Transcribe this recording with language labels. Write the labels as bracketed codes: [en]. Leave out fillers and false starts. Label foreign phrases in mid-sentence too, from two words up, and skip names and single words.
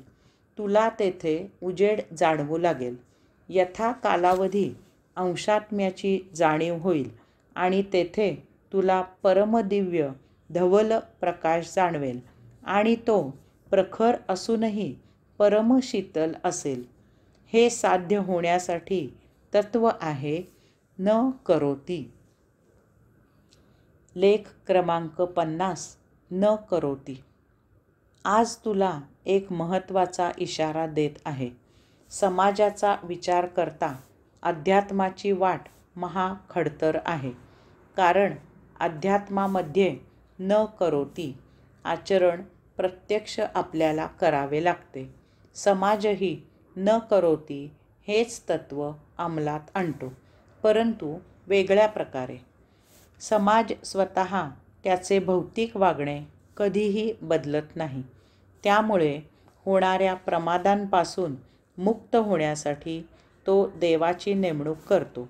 [mr] तुला तेथे उजेड जाणवू लागेल. यथा कालावधी अंशात्म्याची जाणीव होईल आणि तेथे तुला परमदिव्य धवल प्रकाश जाणवेल आणि तो प्रखर असूनही परमशीतल असेल. हे साध्य होण्यासाठी तत्व आहे [sa] न करोति. [mr] लेख क्रमांक 50. [sa] न करोति. [mr] आज तुला एक महत्त्वाचा इशारा देत आहे. समाजाचा विचार करता अध्यात्माची वाट महाखडतर आहे. कारण अध्यात्मामध्ये [sa] न करोति [mr] आचरण प्रत्यक्ष आपल्याला करावे लागते. समाजही [sa] न करोति [mr] हेच तत्त्व अंमलात आणतो, परंतु वेगळ्या प्रकारे. समाज स्वतः त्याचे भौतिक वागणे कधीही बदलत नाही. त्यामुळे होणाऱ्या प्रमादांपासून मुक्त होण्यासाठी तो देवाची नेमणूक करतो.